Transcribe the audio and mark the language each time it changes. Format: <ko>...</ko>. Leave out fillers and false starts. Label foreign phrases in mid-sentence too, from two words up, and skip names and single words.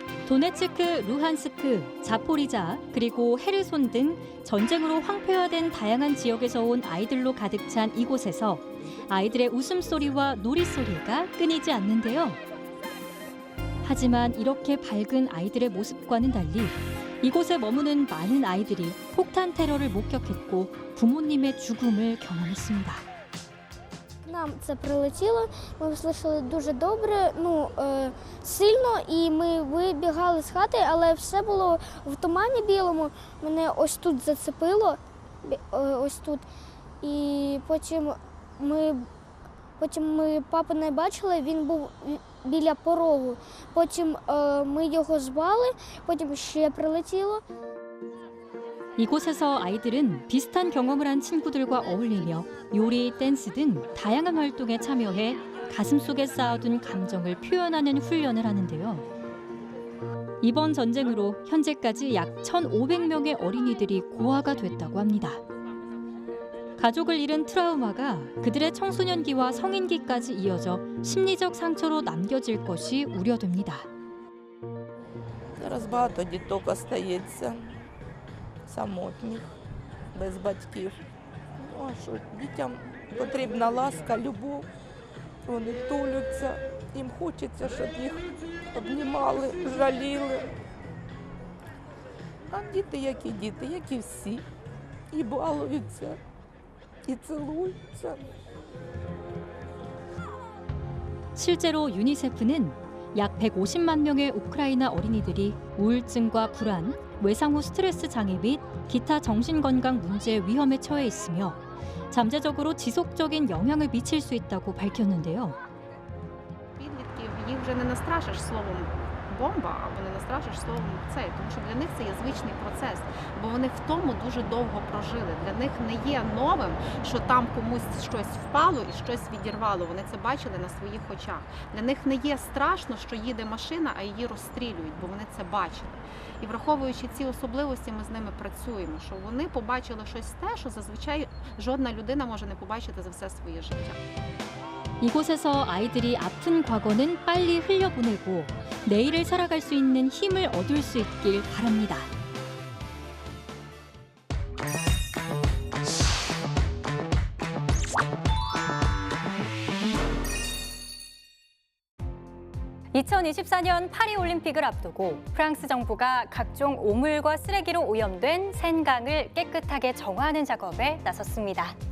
<ko>도네츠크, 루한스크, 자포리자, 그리고 헤르손 등 전쟁으로 황폐화된 다양한 지역에서 온 아이들로 가득 찬 이곳에서 아이들의 웃음소리와 놀이소리가 끊이지 않는데요. 하지만 이렇게 밝은 아이들의 모습과는 달리 이곳에 머무는 많은 아이들이 폭탄 테러를 목격했고 부모님의 죽음을 경험했습니다.</ko> <uk>Нам це прилетіло, ми услышали дуже добре, сильно, і ми вибігали з хати, але все було в тумані білому. Мене ось тут зацепило, ось тут. І потім ми папу не бачили, він був біля порогу. Потім ми його звали, потім ще прилетіло.</uk> <ko>이곳에서 아이들은 비슷한 경험을 한 친구들과 어울리며 요리, 댄스 등 다양한 활동에 참여해 가슴속에 쌓아둔 감정을 표현하는 훈련을 하는데요. 이번 전쟁으로 현재까지 약 1,500명의 어린이들이 고아가 됐다고 합니다. 가족을 잃은 트라우마가 그들의 청소년기와 성인기까지 이어져 심리적 상처로 남겨질 것이 우려됩니다.</ko> <uk>Зараз багато діток остається самотніх, без батьків. Ну, а що, дітям потрібна ласка, любов, вони туляться, їм хочеться, щоб їх обнімали, жаліли. А діти, як і всі, і балуються, і цілуються.</uk> <ko>실제로 유니세프는 약 150만 명의 우크라이나 어린이들이 우울증과 불안, 외상 후 스트레스 장애 및 기타 정신건강 문제의 위험에 처해 있으며 잠재적으로 지속적인 영향을 미칠 수 있다고 밝혔는데요.</ko> <uk>Підлітків їх вже не настрашиш словом бомба або не настрашиш словом цей, тому що для них це є звичний процес, бо вони в тому дуже довго прожили. Для них не є новим, що там комусь щось впало і щось відірвало. Вони це бачили на своїх очах. Для них не є страшно, що їде машина, а її розстрілюють, бо вони це бачили. І враховуючи ці особливості, ми з ними працюємо, що вони побачили щось те, що зазвичай жодна людина може не побачити за все своє життя.</uk> <ko>이곳에서 아이들이 아픈 과거는 빨리 흘려보내고 내일을 살아갈 수 있는 힘을 얻을 수 있길 바랍니다. (2024년) 파리올림픽을 앞두고 프랑스 정부가 각종 오물과 쓰레기로 오염된 센강을 깨끗하게 정화하는 작업에 나섰습니다.</ko>